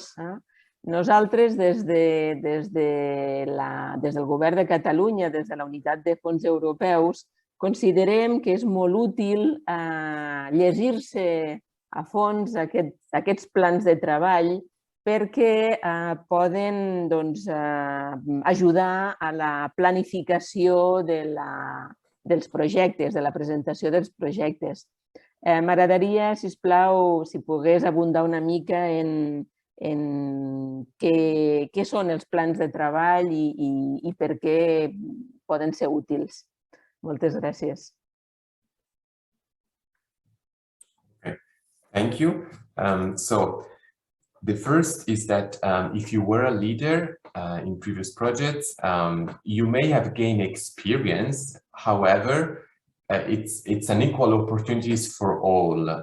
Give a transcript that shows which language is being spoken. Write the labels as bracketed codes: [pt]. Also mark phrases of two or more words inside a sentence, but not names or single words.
[ca] Nosaltres, des del Govern de Catalunya, des de la Unitat de Fons Europeus, considerem que és molt útil llegir-se a fons aquests plans de treball perquè poden ajudar a la planificació dels projectes, de la presentació dels projectes. M'agradaria, sisplau, si pogués abundar una mica en què són els plans de treball i per què poden ser útils. Moltes gràcies. [en] Thank you. So the first is that if you were a leader in previous projects, you may have gained experience. However, it's an equal opportunities for all.